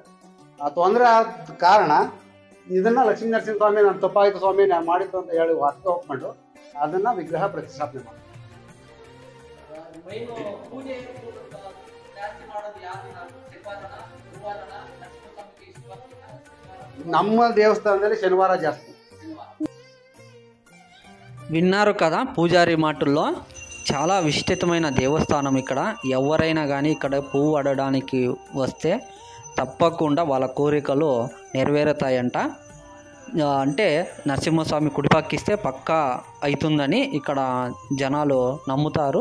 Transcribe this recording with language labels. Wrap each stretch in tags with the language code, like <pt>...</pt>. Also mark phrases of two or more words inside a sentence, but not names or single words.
<kn>ಆ ತೊಂದರೆ ಆದ ಕಾರಣ ಇದನ್ನ ಲಕ್ಷ್ಮೀ ನರಸಿಂಹಸ್ವಾಮಿ ನಾನು ತಪ್ಪಾಯಿತು ಸ್ವಾಮಿ ನಾನು ಮಾಡಿದ್ದು ಅಂತ ಹೇಳಿ ವಾಸ್ತು ಒಪ್ಕೊಂಡು ಅದನ್ನ ವಿಗ್ರಹ ಪ್ರತಿಷ್ಠಾಪನೆ ಮಾಡೋದು. ನಮ್ಮ ದೇವಸ್ಥಾನದಲ್ಲಿ ಶನಿವಾರ ಜಾಸ್ತಿ.</kn> <te>విన్నారు కదా పూజారి మాటల్లో. చాలా విశిష్టమైన దేవస్థానం ఇక్కడ. ఎవరైనా కానీ ఇక్కడ పువ్వు అడగడానికి వస్తే తప్పకుండా వాళ్ళ కోరికలు నెరవేరుతాయంట. అంటే నరసింహస్వామి కుడిపక్కిస్తే పక్కా అవుతుందని ఇక్కడ జనాలు నమ్ముతారు.</te>